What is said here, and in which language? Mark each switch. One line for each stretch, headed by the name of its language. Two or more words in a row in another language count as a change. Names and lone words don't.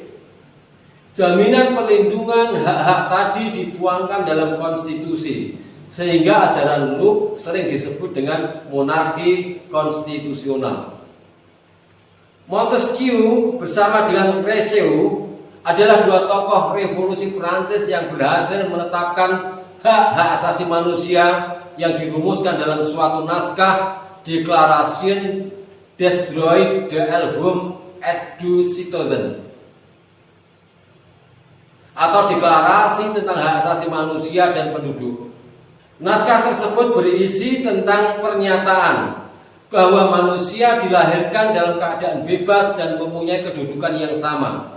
Indonesian: Jaminan perlindungan hak-hak tadi dituangkan dalam konstitusi, sehingga ajaran Locke sering disebut dengan monarki konstitusional. Montesquieu bersama dengan Rousseau adalah dua tokoh revolusi Perancis yang berhasil menetapkan hak-hak asasi manusia yang dirumuskan dalam suatu naskah Déclaration des droits de l'homme et du citoyen, atau deklarasi tentang hak asasi manusia dan penduduk. Naskah tersebut berisi tentang pernyataan bahwa manusia dilahirkan dalam keadaan bebas dan mempunyai kedudukan yang sama.